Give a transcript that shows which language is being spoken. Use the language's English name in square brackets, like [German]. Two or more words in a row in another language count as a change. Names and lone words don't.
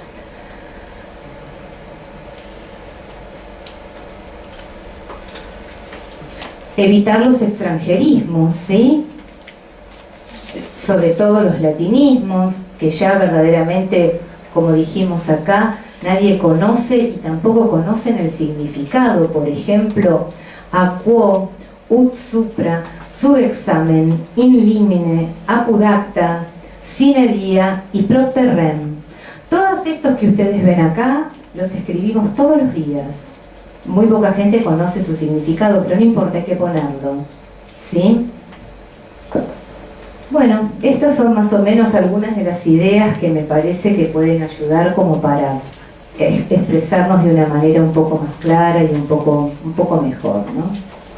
[Spanish] Evitar los extranjerismos, ¿sí? Sobre todo los latinismos, que ya verdaderamente, como dijimos acá, nadie conoce y tampoco conocen el significado. Por ejemplo, [Latin] a quo, ut supra, subexamen, in limine, apud acta, sine die [Spanish] y [Latin] propter rem. [Spanish] Todos estos que ustedes ven acá, los escribimos todos los días. Muy poca gente conoce su significado, pero no importa, hay que ponerlo, ¿sí? Bueno, estas son más o menos algunas de las ideas que me parece que pueden ayudar como para expresarnos de una manera un poco más clara y un poco mejor, ¿no?